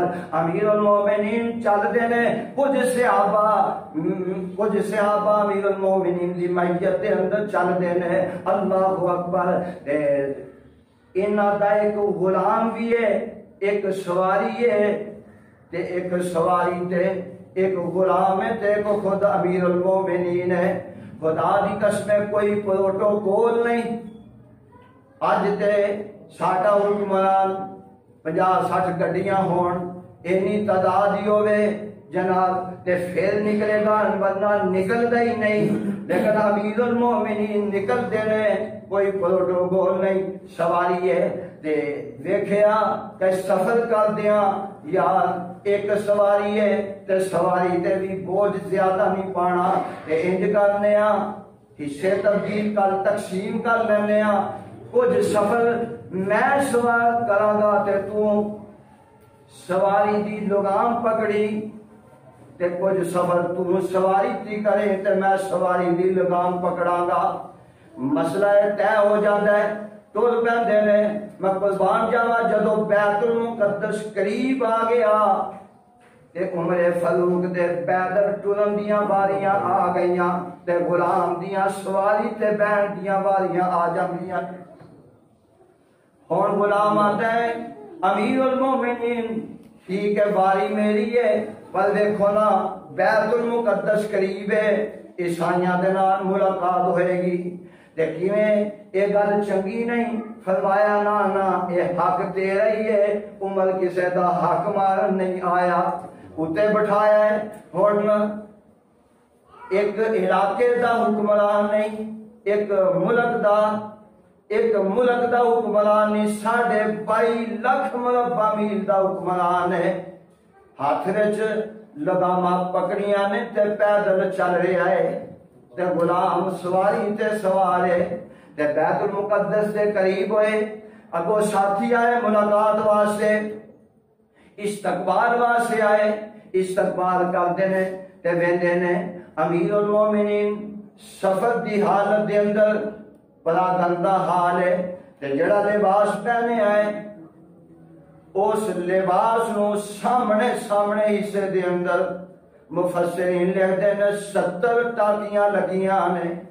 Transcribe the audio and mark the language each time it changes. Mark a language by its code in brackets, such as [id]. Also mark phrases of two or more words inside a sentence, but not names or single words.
[pa] امیر المومنین چل دے نے، کچھ صحابہ امیر المومنین دی معیت دے اندر چل دے نے، [ar] اللہ اکبر۔ [pa] انہاں دا ایک غلام بھی ہے، ایک سواری ہے تے ایک سواری تے ایک غلام ہے تے ایک خود امیر المومنین ہے۔ خدا دی قسم کوئی پروٹوکول نہیں، اج تے ساڈا حکمران 50-60 گڈیاں ہون، اینی تعداد ہی ہوے جناب تے پھر نکلے گا ورنہ نکلدا ہی نہیں، لیکن امیر المومنین نکلتے نے، کوئی پروٹوکول نہیں، سواری ہے تے ویکھیا کہ سفر کر دیاں یار ایک سواری ہے تے سواری تے بھی بوجھ زیادہ نہیں پانا تے انج کرنے ہاں حصے تبدیل کر تقسیم کر لینے ہاں، کچھ سفر میں سوار کراں گا تے تو سواری دی لگام پکڑی تے کچھ سفر تو سواری تی کرے تے میں سواری دی لگام پکڑاں گا، [ur] مسئلہ طے ہو جاتا ہے، [pa] ٹر پیندے نے۔ میں قربان جاواں جدوں بیت المقدس قریب آ گیا تے عمر فاروق دے پیدل ٹرن دیاں باریاں آ گئیاں تے غلام دیاں سواری تے بیٹھ دیاں باریاں آ جاندیاں۔ ہن غلام آتا ہے امیر المومنین ٹھیک ہے باری میری ہے پر دیکھو نا بیت المقدس قریب ہے عیسائیاں دے نال ملاقات ہوئے گی کیویں یہ گل چنگی نہیں فرمایا نا نا یہ حق تیرا ہی ہے عمر کسے دا حق مارن نہیں آیا اتے بٹھایا ہے ہن ایک علاقے دا حکمران نہیں ایک ملک دا حکمران نہیں 22.5 لاکھ مربع میل دا حکمران ہے ہاتھ وچ لگاماں پکڑیاں نے تے پیدل چل رہا ہے تے غلام سواری تے سوار ہے تے بیت المقدس دے قریب ہوئے اگو ساتھی آئے ملاقات واسطے استقبال واسطے آئے استقبال کرتے نے تے ویندے نے امیر المومنین سفر دی حالت دے اندر بڑا گندا حال ہے تے جڑا لباس پہنے آئے اس لباس نو سامنے حصے دے اندر [ur] مفسرین لکھتے ہیں [pa] 70 ٹانکیاں لگیاں نے